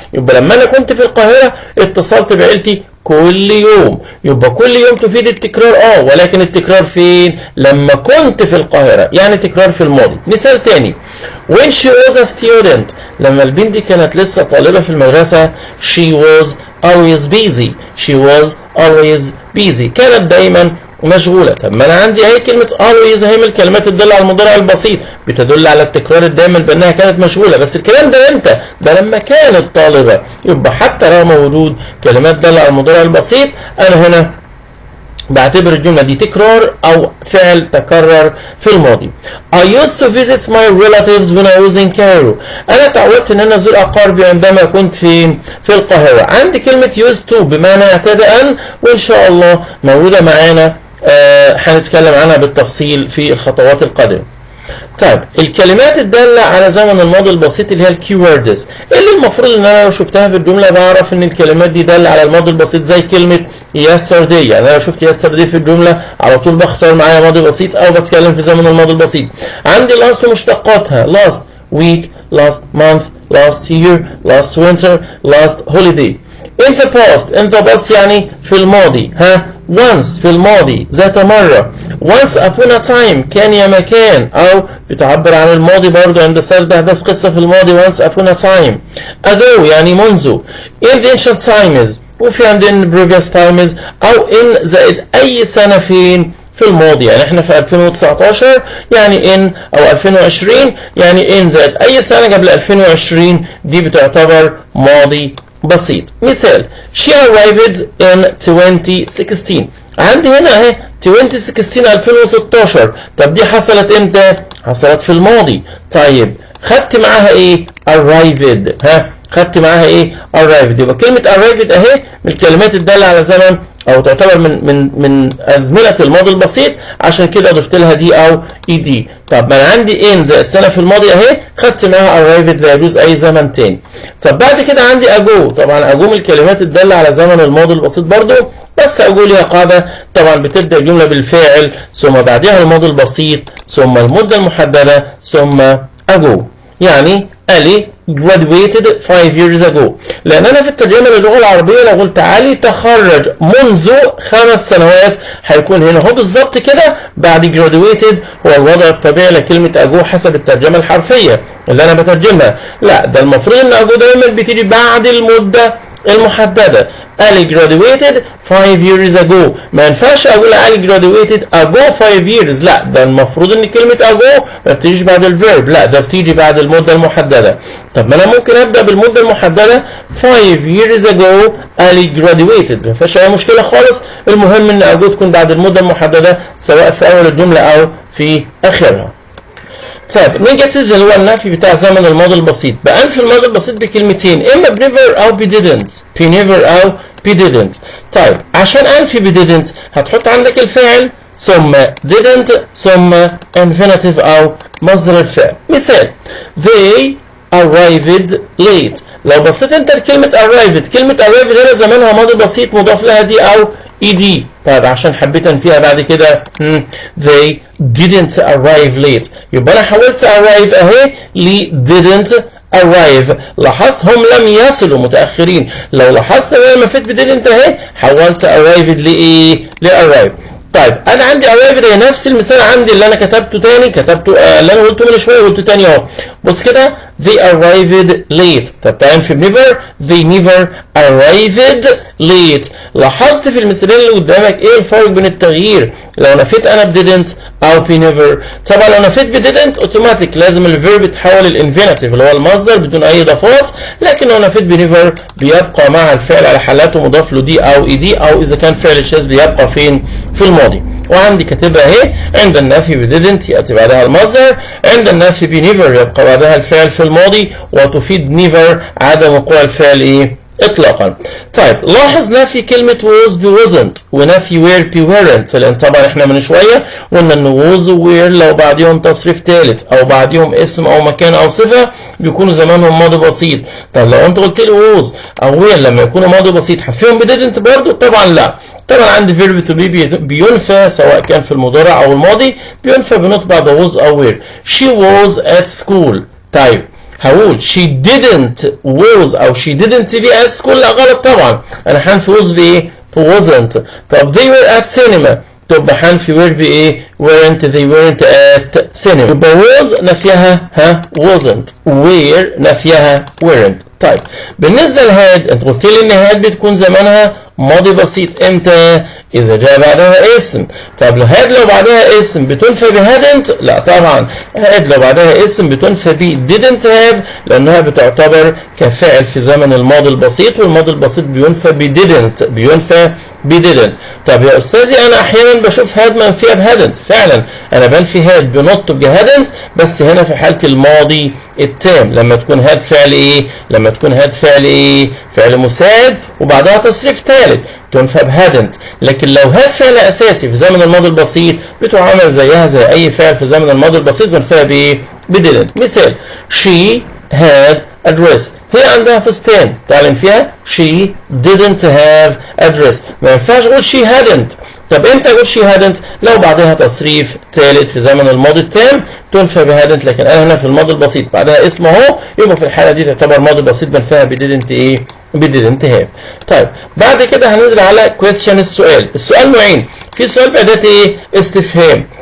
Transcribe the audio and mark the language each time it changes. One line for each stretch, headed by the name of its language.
Arabic: يبقى لما انا كنت في القاهره اتصلت بعيلتي كل يوم، يبقى كل يوم تفيد التكرار ولكن التكرار فين؟ لما كنت في القاهرة، يعني تكرار في الماضي. مثال تاني
English: when she was a student،
Arabic: لما البنت دي كانت لسه طالبة في المدرسة
English: she was always busy. she was always busy،
Arabic: كانت دايما مشغولة. طب ما انا عندي اهي كلمة always اهي من الكلمات الدالة على المضارع البسيط بتدل على التكرار الدائم بانها كانت مشغولة، بس الكلام ده امتى؟ ده لما كانت طالبة. يبقى حتى رغم وجود كلمات دالة على المضارع البسيط انا هنا بعتبر الجملة دي تكرار او فعل تكرر في الماضي.
English: I used to visit my relatives when I was in Cairo.
Arabic: انا تعودت ان انا ازور اقاربي عندما كنت في القاهرة. عندي كلمة used to بمعنى اعتاد ان، وان شاء الله موجودة معانا هنتكلم عنها بالتفصيل في الخطوات القادمة. طيب الكلمات الدالة على زمن الماضي البسيط اللي هي الكيوردز، اللي المفروض ان انا لو شفتها في الجملة بعرف ان الكلمات دي دالة على الماضي البسيط، زي كلمة yesterday. يعني انا لو شفت yesterday في الجملة على طول بختار معايا ماضي بسيط او بتكلم في زمن الماضي البسيط.
English: عندي last ومشتقاتها last week, last month, last year, last winter, last holiday. in the past
Arabic: يعني في الماضي once في الماضي ذات مرة.
English: once upon a time
Arabic: كان يا مكان، او بتعبر عن الماضي برضو عند سرد احداث قصة في الماضي once upon a time. ago يعني منذ.
English: in the ancient times،
Arabic: وفي عندنا previous times، او in زائد اي سنة فين؟ في الماضي. يعني احنا في 2019 يعني ان، او 2020 يعني ان زائد اي سنة قبل 2020 دي بتعتبر ماضي بسيط.
English: مثال she arrived in 2016.
Arabic: عندي هنا اهي 2016 2016. طب دي حصلت امتى؟ حصلت في الماضي. طيب خدت معاها ايه؟ arrived. خدت معاها ايه؟ arrived. يبقى كلمة arrived اهي من الكلمات الدالة على زمن او تعتبر من ازمنة الماضي البسيط، عشان كده ضفت لها دي او اي دي. طب ما انا عندي ان زائد سنة في الماضي اهي، خدت معاها arrived لا يجوز اي زمن تاني. طب بعد كده عندي ago. طبعا ago من الكلمات الدالة على زمن الماضي البسيط برضو، بس ago ليها قاعدة. طبعا بتبدأ الجملة بالفاعل ثم بعدها الماضي البسيط ثم المدة المحددة ثم ago.
English: يعني علي graduated 5 years ago.
Arabic: لان انا في الترجمه للغه العربيه لو قلت علي تخرج منذ 5 سنوات هيكون هنا هو بالظبط كده بعد graduated هو الوضع الطبيعي لكلمه ago حسب الترجمه الحرفيه اللي انا بترجمها. لا، ده المفروض ان ago دايما بتيجي بعد المده المحدده.
English: علي graduated 5 years ago.
Arabic: ما ينفعش اقول
English: علي graduated ago 5 years.
Arabic: لا، ده المفروض ان كلمه ago ما بتيجيش بعد الفيرب، لا ده بتيجي بعد المده المحدده. طب ما انا ممكن ابدا بالمده المحدده
English: 5 years ago علي graduated،
Arabic: ما فيهاش اي مشكله خالص. المهم ان ago تكون بعد المده المحدده سواء في اول الجمله او في اخرها. طيب نيجاتيف اللي هو النفي بتاع زمن الماضي البسيط. بأنفي الماضي البسيط بكلمتين، اما بنيفر او بديدنت. بنيفر او بديدنت. طيب عشان انفي بديدنت هتحط عندك الفاعل ثم didn't ثم infinitive او مصدر الفعل.
English: مثال they arrived late.
Arabic: لو بصيت انت لكلمة arrived، كلمة arrived هنا زمانها ماضي بسيط مضاف لها دي او ed. طيب عشان حبيت انفيها بعد كده
English: they didn't arrive late.
Arabic: يبقى انا حولت arrive اهي ل didn't arrive. لاحظت هم لم يصلوا متاخرين. لو لاحظت انا لما فيت بدidn't اهي حولت arrived لايه؟ لarrive. طيب انا عندي arrived هي نفس المثال عندي اللي انا كتبته تاني، اللي انا قلته من شويه قلته تاني اهو.
English: بص كده they arrived late. طب تعال في never they never arrived late.
Arabic: لاحظت في المثالين اللي قدامك ايه الفرق بين التغيير لو نفيت انا بدidn't او بنيفر؟ طبعا لو نفيت بدidn't اوتوماتيك لازم الفيرب يتحول الانفينيتيف اللي هو المصدر بدون اي اضافات، لكن لو نفيت بنيفر بيبقى مع الفعل على حالاته مضاف له دي او اي دي، او اذا كان فعل شاذ بيبقى فين؟ في الماضي. وعندي كاتبها اهي عند النفي بدidn't ياتي بعدها المصدر، عند النفي بنيفر يبقى بعدها الفعل في الماضي، وتفيد نيفر عدم وقوع الفعل ايه؟ اطلاقا. طيب لاحظ نفي كلمة was ب wasn't ونفي were ب weren't، لان طبعا احنا من شوية قلنا ان was و were لو بعديهم تصريف ثالث او بعديهم اسم او مكان او صفة بيكونوا زمانهم ماضي بسيط. طب لو انت قلت لي was او were لما يكونوا ماضي بسيط هفيهم ب didn't برضه؟ طبعا لا. طبعا عندي verb to be بينفى سواء كان في المضارع او الماضي، بينفى بنطق بعد was او were.
English: she was at school. طيب هقول she didn't was او she didn't be at school؟
Arabic: لا غلط طبعا، انا هنفي
English: was بايه؟ wasn't. طب they were at cinema، تبقى هنفي were بايه؟ weren't they weren't at cinema. يبقى was نفيها wasn't، were نفيها weren't.
Arabic: طيب بالنسبه لهاد انت قلت لي ان هاد بتكون زمانها ماضي بسيط امتى؟ اذا جاء بعدها اسم. طب هاد لو بعدها اسم بتنفى بهادنت؟ لا طبعا، هاد لو بعدها اسم بتنفى ب didn't have لانها بتعتبر كفاعل في زمن الماضي البسيط، والماضي البسيط بينفى ب didn't، بينفى ب didn't. طب يا استاذي انا احيانا بشوف هاد منفيه بهادنت، فعلا انا بنفي هاد بنط بهادنت بس هنا في حاله الماضي التام لما تكون هاد فعل ايه؟ لما تكون هاد فعل ايه؟ فعل مساعد وبعدها تصريف ثالث تنفى بهادنت. لكن لو هاد فعل اساسي في زمن الماضي البسيط بتعامل زيها زي اي فعل في زمن الماضي البسيط بنفيها بايه؟ بدidn't.
English: مثال she had a dress،
Arabic: هي عندها فستان،
English: تعلم فيها she didn't have a dress.
Arabic: ما ينفعش اقول
English: she hadn't.
Arabic: طب امتى اقول she hadn't؟ لو بعدها تصريف ثالث في زمن الماضي التام تنفى بهادنت، لكن انا هنا في الماضي البسيط بعدها اسم اهو، يبقى في الحاله دي تعتبر ماضي بسيط بنفيها بدidn't ايه؟ بدidn't have. طيب بعد كده هننزل على question السؤال. السؤال نوعين، في سؤال بأداة ايه؟ استفهام.